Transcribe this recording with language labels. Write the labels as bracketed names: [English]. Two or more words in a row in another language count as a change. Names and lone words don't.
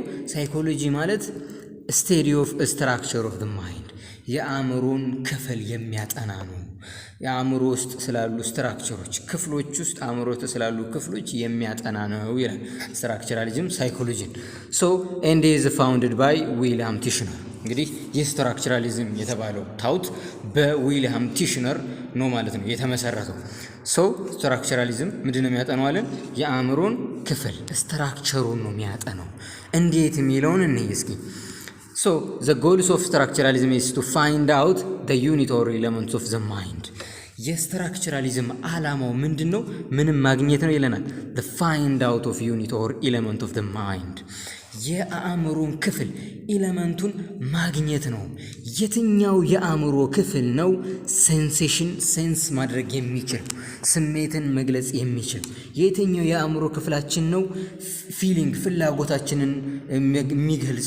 [Amharic] ሳይኮሎጂ ማለት [English] study of structure of the mind፣ [Amharic] የአእምሮን ክፍል የሚያጠና ነው። የአእምሮ ውስጥ ስላሉ ስትራክቸሮች ክፍሎች ውስጥ አእምሮ ውስጥ ስላሉ ክፍሎች የሚያጠና ነው ይላል ስትራክቸራሊዝም ሳይኮሎጂን። [English] and is founded by William Titchener። [Amharic] እንግዲህ የስትራክቸራሊዝም የተባለው ታውት በዊሊያም ቲሽነር ነው ማለት ነው የተመሰረተው። ስትራክቸራሊዝም ምንድን ነው የሚያጠናው አለን? የአእምሮን ክፍል ስትራክቸሩን ነው የሚያጠናው። እንዴት የሚለውን እንይ እስኪ። [English] the goals of structuralism is to find out the unit or elements of the mind። [Amharic] የስትራክቸራሊዝም ዓላማው ምንድነው? ምንም ማግኘት ነው ይለናል። [English] the find out of unit or element of the mind። [Amharic] የአእምሮን ክፍል ኤሌመንቱን ማግኘት ነው። የትኛው የአእምሮ ክፍል ነው ሴንሴሽን ሴንስ ማድረግ የሚችል ስሜትን መግለጽ የሚችል? የትኛው የአእምሮ ክፍላችን ነው ፊሊንግ ፍላጎታችንን የሚገልጸው?